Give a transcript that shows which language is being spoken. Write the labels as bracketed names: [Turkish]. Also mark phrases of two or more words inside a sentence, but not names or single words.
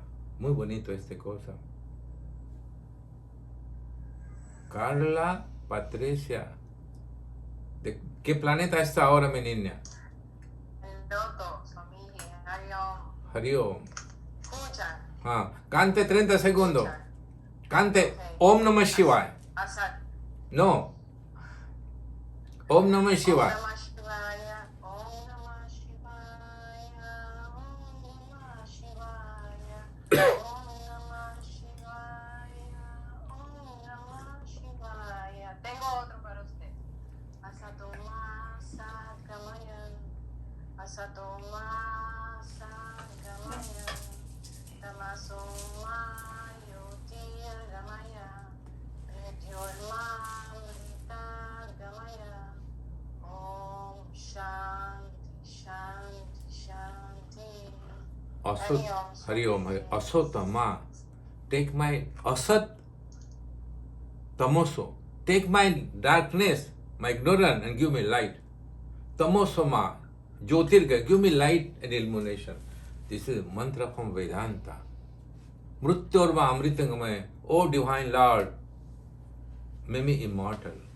[Spanish] Muy bonito esta cosa. Carla Patricia. ¿De qué planeta está ahora mi niña? Loto, Swamiji, Hariom, Hariom. Escucha, Ah, cante 30 segundos. Cante [Sanskrit] Om Namah Shivaya. [Spanish] Asat, No. [Sanskrit] Om Namah Shivaya. Namah Shivaya, Om Namah Shivaya, Om Namah Shivaya, Om Namah Shivaya, Om Namah Shivaya. [Spanish] Tengo otro para usted. [Sanskrit] Asatoma Satgamayan, Asatoma Satgamayan, Tamasoma Yotirgamaya, Mrityormamrita Gamaya, Om Shanti Shanti Shanti. Asat, Hariom, Asatama. [English] Take my [Sanskrit] Asat Tamoso. [English] Take my darkness, my ignorance, and give me light. [Sanskrit] Tamosoma, Jyotirga, [English] give me light and illumination. This is a mantra from Vedanta. [Sanskrit] Mrityorma Amritangamaya, [English] O Divine Lord, make me immortal.